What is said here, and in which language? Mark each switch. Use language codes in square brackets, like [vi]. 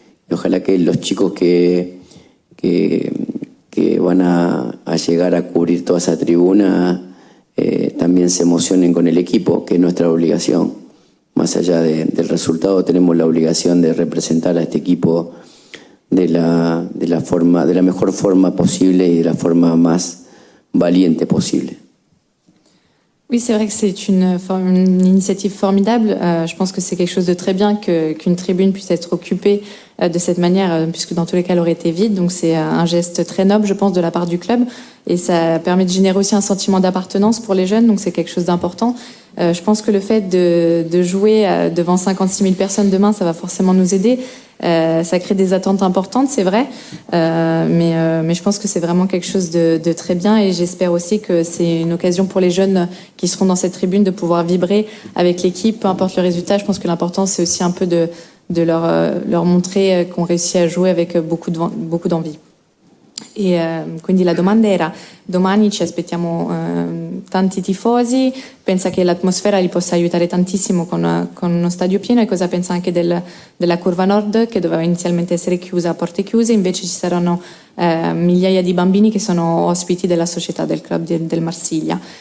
[es] Y ojalá que los chicos que van a llegar a cubrir toda esa tribuna también se emocionen con el equipo, que es nuestra obligación. Más allá del resultado, tenemos la obligación de representar a este equipo de la mejor forma posible y de la forma más valiente possible. [fr] Oui, c'est vrai que c'est une initiative formidable. Je pense que c'est quelque chose de très bien qu'une tribune puisse être occupée de cette manière, puisque dans tous les cas, elle aurait été vide. Donc c'est un geste très noble, je pense, de la part du club. Et ça permet de générer aussi un sentiment d'appartenance pour les jeunes. Donc c'est quelque chose d'important. Je pense que le fait de jouer devant 56 000 personnes demain, ça va forcément nous aider. Ça crée des attentes importantes, c'est vrai, mais je pense que c'est vraiment quelque chose de très bien et j'espère aussi que c'est une occasion pour les jeunes qui seront dans cette tribune de pouvoir vibrer avec l'équipe, peu importe le résultat. Je pense que l'important, c'est aussi un peu de leur montrer qu'on réussit à jouer avec beaucoup d'envie. [it] E quindi la domanda era: domani ci aspettiamo tanti tifosi, pensa che l'atmosfera li possa aiutare tantissimo con uno stadio pieno, e cosa pensa anche della curva nord che doveva inizialmente essere chiusa a porte chiuse, invece ci saranno migliaia di bambini che sono ospiti della società del club del Marsiglia.